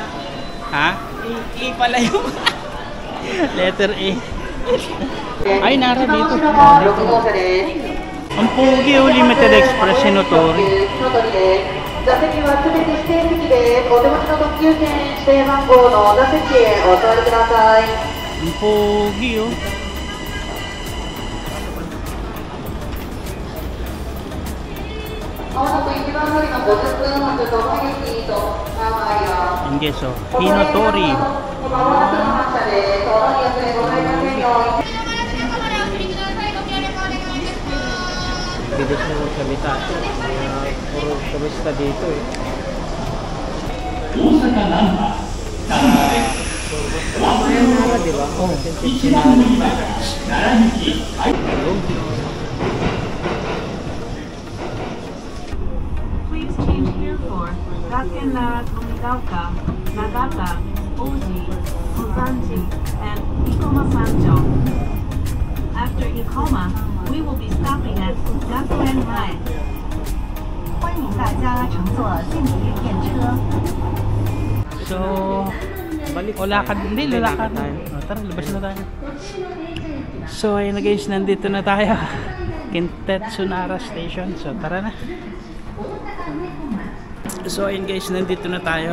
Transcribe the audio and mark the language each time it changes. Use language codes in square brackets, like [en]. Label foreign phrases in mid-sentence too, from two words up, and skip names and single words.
[tl] Ha? A pala yung Letter A. Ay, Nara dito. Ang pogi, oh, Limited Express Shinotori. [ja] 座席はすべて指定席で、お手持ちの特急券指定番号の座席へお座りください。 [tl] Ang pogi, oh. Ang guys, oh. Hinotori. bilis mo magsalita. Puro turista dito eh. Ayan Nara, di ba? Oo. [en] Please change here for Gakken Nara Tomigaoka, Nagata, Oji, Ozanji, and Ikoma Sanjo. After Ikoma, we will be stopping at Gakuen Rai. [zh] 欢迎大家乘坐近铁电车。 [tl] So, Balik lakad. Hindi, lalakad tayo. Tara, labas na tayo. So, ayun na guys, nandito na tayo. Kintetsu Nara Station. So, tara na. So, ayun guys, nandito na tayo.